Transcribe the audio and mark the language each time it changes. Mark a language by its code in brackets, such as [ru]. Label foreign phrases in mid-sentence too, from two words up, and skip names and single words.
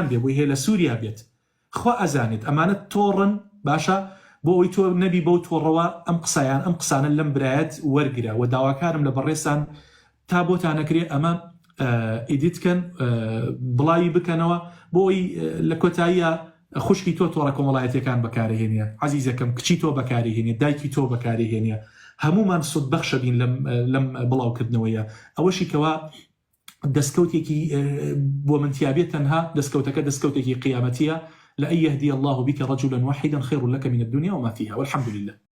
[ckb] بێ، بۆی هەیە لە سووریا بێت، خوا ئەزانێت ئەمانە تۆڕن، باشە بۆ ئەوی تۆ نەبی بەو تۆڕەوە ئەم قسایان ئەم قسانە لەم برایەت وەرگرە و داواکارم لە بەڕێستان تا بۆتانەکرێ ئەمە ئیدیتکەن بڵاوی بکەنەوە بۆ ئەوی لە کۆتاییە خوشکی تۆ تۆڕە کۆمەڵایەتیەکان بەکارهێنێ، عەزیزەکەم کچی تۆ بەکارهێنێ، دایکی تۆ بەکارهێنێ، هەمومان سودبەخشە بین لەم بڵاوکردنەوەیە. ئەوەشی کەوا دەستکەوتێکی بۆ منتیابێت، تەنها دەستکەوتەکە دەستکەوتێکی قیامەتیە. [ar] لأن يهدي الله بك رجلا واحدا خير لك من الدنيا وما فيها، والحمد لله.